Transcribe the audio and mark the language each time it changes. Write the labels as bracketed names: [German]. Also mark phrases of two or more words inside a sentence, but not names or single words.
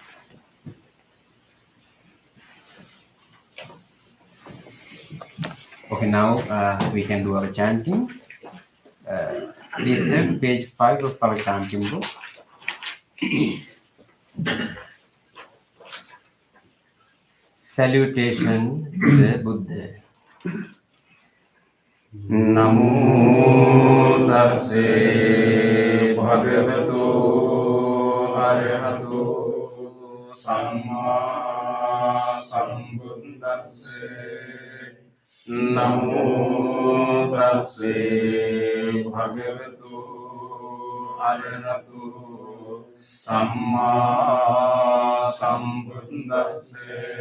[English] Okay, now we can do our chanting. Please turn page 5 of our chanting book. Salutation to the Buddha. [Pali] Namo tassa bhagavato arahato samma sambuddhassa. Namo tassa bhagavato arahato samma sambuddhassa.